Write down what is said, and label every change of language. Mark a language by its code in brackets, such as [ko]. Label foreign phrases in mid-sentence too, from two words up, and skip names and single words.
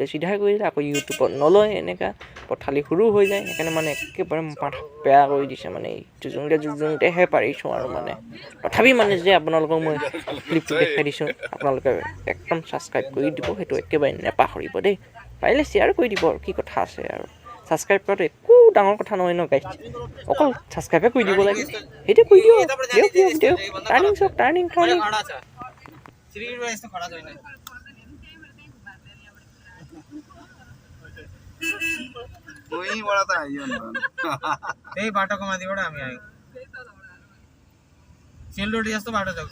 [as] চিধা কৰি দিলে আকৌ ইউটিউবত নলয় এনেকুৱা পথালি সৰু হৈ যায় সেইকাৰণে মানে একেবাৰে মাথা বেয়া কৰি দিছে মানে জুজুংতেহে পাৰিছোঁ আৰু মানে তথাপি মানে যে আপোনালোকক মই ক্লিপটো দেখাই দিছোঁ আপোনালোকে একদম ছাবস্ক্ৰাইব কৰি দিব সেইটো একেবাৰে নেপাহৰিব দেই পাৰিলে শ্বেয়াৰ কৰি দিব আৰু কি কথা আছে আৰু ছাবস্ক্ৰাইব কৰাটো একো ডাঙৰ কথা নহয় ন গাইজ অকল ছাবস্ক্ৰাইবে কৰি দিব লাগে সেইটোৱে কৰি দিয়ক টাৰ্ণিং চাওক টাৰ্ণিং [ne] कोही बडा त आइयो नि त्यही बाटोको माथिबाट हामी आयौँ सेलरोटी जस्तो बाटो छ